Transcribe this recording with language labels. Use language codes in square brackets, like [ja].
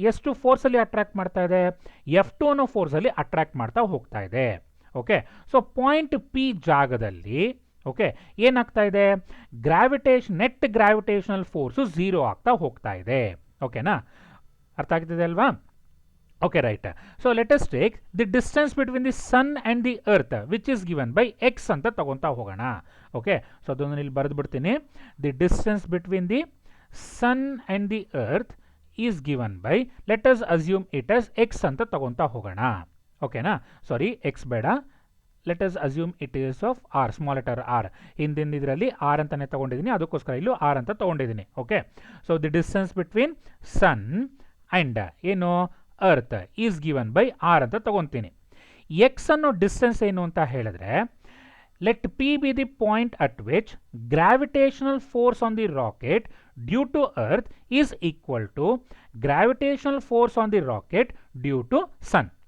[kn] ಎಷ್ಟು ಫೋರ್ಸಲ್ಲಿ ಅಟ್ರಾಕ್ಟ್ ಮಾಡ್ತಾ ಇದೆ? F2 ಅನ್ನೋ ಫೋರ್ಸಲ್ಲಿ ಅಟ್ರಾಕ್ಟ್ ಮಾಡ್ತಾ ಹೋಗ್ತಾ ಇದೆ. ಓಕೆ, ಸೊ ಪಾಯಿಂಟ್ ಪಿ ಜಾಗದಲ್ಲಿ ಓಕೆ ಏನಾಗ್ತಾ ಇದೆ? ನೆಟ್ ಗ್ರಾವಿಟೇಷನಲ್ ಫೋರ್ಸು 0 ಆಗ್ತಾ ಹೋಗ್ತಾ ಇದೆ. ಓಕೆನಾ? ಅರ್ಥ ಆಗ್ತಿದೆ ಅಲ್ವಾ? Okay, right. [en] So let us take the distance between the sun and the earth which is given by x [kn] ಅಂತ ತಗೊಂತಾ ಹೋಗೋಣ. Okay, so ಅದನ್ನು ಇಲ್ಲಿ ಬರೆದು ಬಿಡ್ತೀನಿ. [en] The distance between the sun and the earth is given by let us assume it as x [kn] ಅಂತ ತಗೊಂತಾ ಹೋಗೋಣ. ಓಕೆನಾ? ಸಾರಿ, x ಬೇಡ. [en] let us assume it is of r, small letter r. [kn] ಹಿಂದಿನ ಇದರಲ್ಲಿ r ಅಂತಾನೆ ತಗೊಂಡಿದ್ದೀನಿ, ಅದಕ್ಕೋಸ್ಕರ ಇಲ್ಲೂ r ಅಂತ ತಗೊಂಡಿದ್ದೀನಿ. [en] Okay, so the distance between sun and ಏನು earth is given by R ಅಂತ ತಗೊಂತೀನಿ. [kn] ಎಕ್ಸ್ ಅನ್ನೋ ಡಿಸ್ಟೆನ್ಸ್ ಏನು ಅಂತ ಹೇಳಿದ್ರೆ [en] Let P be the point at which gravitational force on the rocket due to earth is equal to gravitational force on the rocket due to sun.